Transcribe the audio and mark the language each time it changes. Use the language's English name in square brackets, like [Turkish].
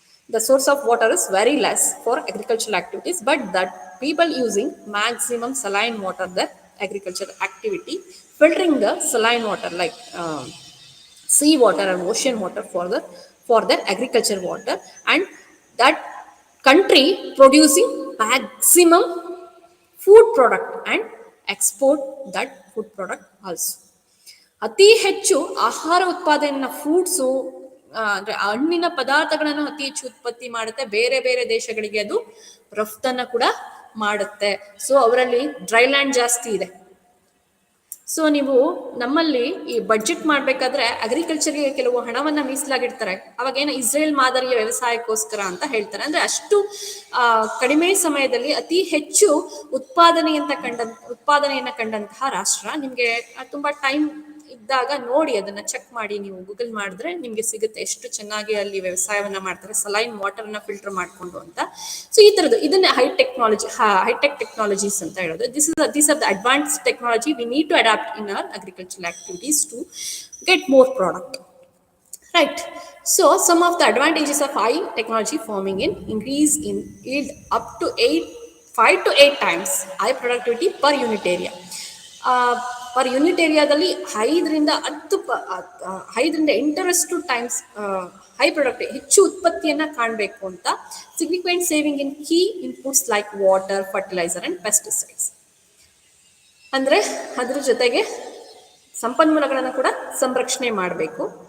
[English] The source of water is very less for agricultural activities, but that people using maximum saline water, the agricultural activity, filtering the saline water like sea water and ocean water for the agriculture water, and that country producing maximum food product and export that food product also. [Kannada] ಅತಿ ಹೆಚ್ಚು ಆಹಾರ ಉತ್ಪಾದನೆಯನ್ನ fruits ಅಂದ್ರೆ ಹಣ್ಣಿನ ಪದಾರ್ಥಗಳನ್ನು ಅತಿ ಹೆಚ್ಚು ಉತ್ಪತ್ತಿ ಮಾಡುತ್ತೆ. ಬೇರೆ ಬೇರೆ ದೇಶಗಳಿಗೆ ಅದು ರಫ್ತನ್ನ ಕೂಡ ಮಾಡುತ್ತೆ. ಸೊ ಅವರಲ್ಲಿ ಡ್ರೈಲ್ಯಾಂಡ್ ಜಾಸ್ತಿ ಇದೆ. ಸೊ ನೀವು ನಮ್ಮಲ್ಲಿ ಈ ಬಡ್ಜೆಟ್ ಮಾಡಬೇಕಾದ್ರೆ ಅಗ್ರಿಕಲ್ಚರ್ಗೆ ಕೆಲವು ಹಣವನ್ನ ಮೀಸಲಾಗಿಡ್ತಾರೆ. ಅವಾಗ ಏನು ಇಸ್ರೇಲ್ ಮಾದರಿಯ ವ್ಯವಸಾಯಕ್ಕೋಸ್ಕರ ಅಂತ ಹೇಳ್ತಾರೆ. ಅಂದ್ರೆ ಅಷ್ಟು ಕಡಿಮೆ ಸಮಯದಲ್ಲಿ ಅತಿ ಹೆಚ್ಚು ಉತ್ಪಾದನೆಯನ್ನ ಕಂಡಂತಹ ರಾಷ್ಟ್ರ. ನಿಮ್ಗೆ ತುಂಬಾ ಟೈಮ್ ಇದ್ದಾಗ ನೋಡಿ, ಅದನ್ನ ಚೆಕ್ ಮಾಡಿ, ನೀವು ಗೂಗಲ್ ಮಾಡಿದ್ರೆ ನಿಮ್ಗೆ ಸಿಗುತ್ತೆ ಎಷ್ಟು ಚೆನ್ನಾಗಿ ಅಲ್ಲಿ ವ್ಯವಸಾಯವನ್ನ ಮಾಡ್ತಾರೆ, ಸಲೈನ್ ವಾಟರ್ನ ಫಿಲ್ಟರ್ ಮಾಡ್ಕೊಂಡು ಅಂತ. ಸೊ ಈ ತರದ್ದು ಇದನ್ನ ಹೈಟೆಕ್ ಟೆಕ್ನಾಲಜೀಸ್ ಅಂತ ಹೇಳೋದು. [English] These are the advanced technology we need to adapt in our agricultural activities to get more product. Right. So some of the advantages of high technology farming in increase in yield up to 5 to 8 times high productivity per unit area. [Kannada] Per unit ಏರಿಯಾದಲ್ಲಿ 5-8 times high product ಹೆಚ್ಚು ಉತ್ಪತ್ತಿಯನ್ನ ಕಾಣಬೇಕು ಅಂತ. [English] Significant saving in key inputs like water, fertiliser and pesticides. [Kannada] ಅಂದ್ರೆ ಅದ್ರ ಜೊತೆಗೆ ಸಂಪನ್ಮೂಲಗಳನ್ನು ಕೂಡ ಸಂರಕ್ಷಣೆ ಮಾಡಬೇಕು.